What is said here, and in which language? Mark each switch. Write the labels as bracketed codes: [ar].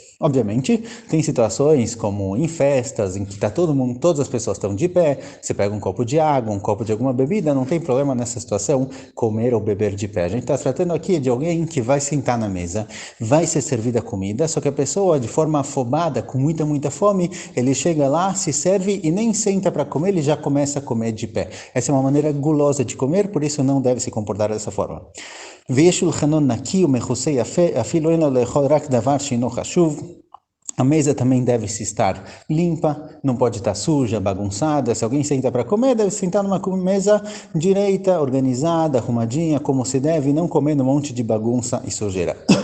[pt] Obviamente, tem situações como em festas, em que todas as pessoas estão de pé, você pega um copo de água, um copo de alguma bebida, não tem problema nessa situação comer ou beber de pé. A gente está tratando aqui de alguém que vai sentar na mesa, vai ser servida comida, só que a pessoa, de forma afobada, com muita fome, ele chega lá, se serve e nem senta para comer, ele já começa a comer de pé. Essa é uma maneira gulosa de comer, por isso não deve se comportar dessa forma. [he] ויש שולחנו נקי ומכוסה יפה, אפילו אין לו לאכול רק דבר שאינו חשוב. [pt] A mesa também deve se estar limpa, não pode estar suja, bagunçada. Se alguém senta para comer, deve sentar numa mesa direita, organizada, arrumadinha, como se deve, não comendo um monte de bagunça e sujeira.